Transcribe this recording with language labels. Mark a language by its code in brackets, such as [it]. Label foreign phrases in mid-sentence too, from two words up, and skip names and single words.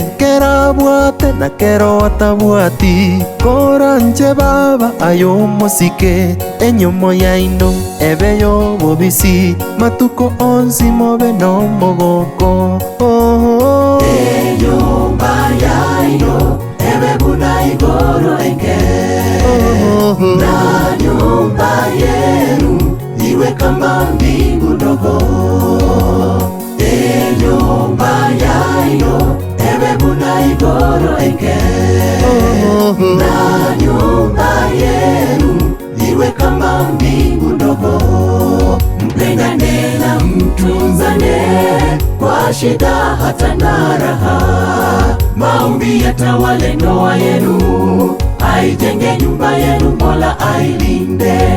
[guz] Kera bwate na kero atabwati, koranje baba ayomosike. Enyomo yaino ebe yobobisi, matuko onsi mobe no mogoko. Enyumba yaino ebe buna igoro enke, [sw] na nyumba yenu iwe kama mbingu ndogo. [guz] Enyumba yaino ebe buna igoro enke, [sw] na nyumba yenu iwe kama mbingu ndogo. Mpendane na mtunzane kwa shida hata na raha. Maombi yatawale ndoa yenu, aijenge nyumba yenu, Mola ailinde.